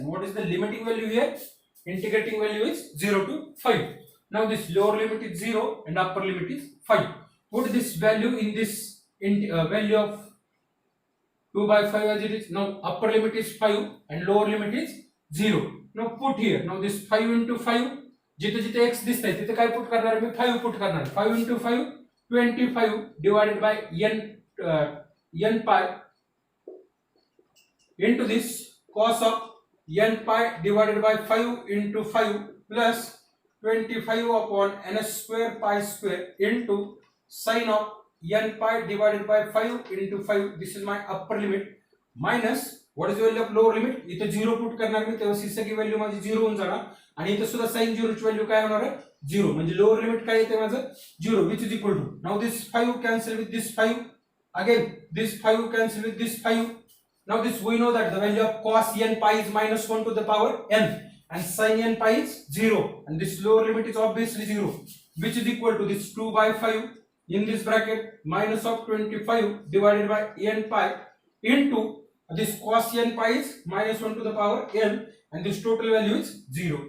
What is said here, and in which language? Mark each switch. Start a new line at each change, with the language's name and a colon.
English: And what is the limiting value here? Integrating value is 0 to 5. Now this lower limit is 0 and upper limit is 5. Put this value in this value of 2/5 as it is. Now upper limit is 5 and lower limit is 0. Now put here, now this 5 into 5,
Marathi: जिथे जिथे x दिसतंय तिथे काय put करणार मी, 5 put करणार.
English: 5 into 5 25 divided by n pi into this cos of n pi divided by 5 into 5 plus 25 upon n square pi square into sin of n pi divided by 5 into 5. This is my upper limit minus what is the value of lower limit.
Marathi: इथे 0 put करणार मी, तेव्हा ही सगळी value माझी 0 होऊन जाणार, आणि इथे सुद्धा sin 0 ची व्हॅल्यू काय होणार आहे, 0. म्हणजे लोअर लिमिट काय येते माझं 0,
English: which is equal to, now this 5 cancel with this 5, again this 5 cancel with this 5, Now this we know that the value of cos n pi is minus 1 to the power n, and sin n pi is 0, and this lower limit is obviously 0, which is equal to this 2 by 5 in this bracket minus of 25 divided by n pi into this cos n pi is minus 1 to the power n, and this total value is 0.